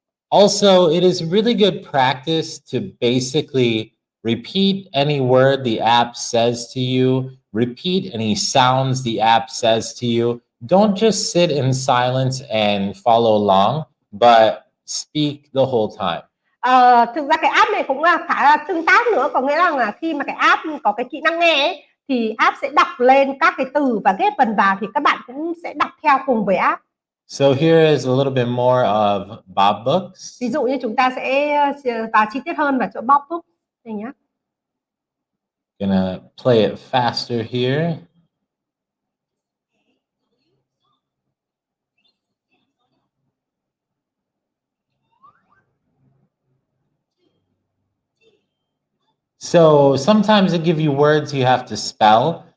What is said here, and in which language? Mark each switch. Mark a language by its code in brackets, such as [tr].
[en] Also, it is really good practice to basically repeat any word the app says to you, repeat any sounds the app says to you. Don't just sit in silence and follow along, but speak the whole time. [vi] Thực ra cái app này cũng là khá là tương tác nữa, có nghĩa là khi mà cái app có cái kỹ năng nghe ấy, thì app sẽ đọc lên các cái từ và ghép phần vào, thì các bạn cũng sẽ đọc theo cùng với app. [en] So here is a little bit more of Bob Books. [vi] Ví dụ như chúng ta sẽ vào chi tiết hơn vào chỗ Bob Books này nhé. [en] Gonna play it faster here. So sometimes they give you words you have to spell.